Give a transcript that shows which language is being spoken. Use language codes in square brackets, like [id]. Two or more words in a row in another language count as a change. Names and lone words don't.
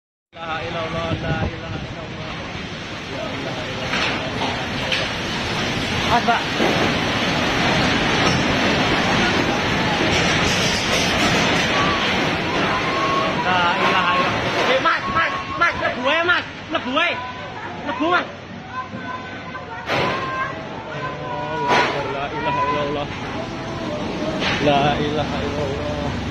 [ar] لا إله إلا الله، لا إله إلا الله. لا إله إلا الله. [jv] Mas, Pak. [ar] لا إله إلا الله. [jv] Mas, lebu ae, Mas. Lebu ae. Lebu, Mas. [ar] لا إله إلا الله. لا إله إلا الله.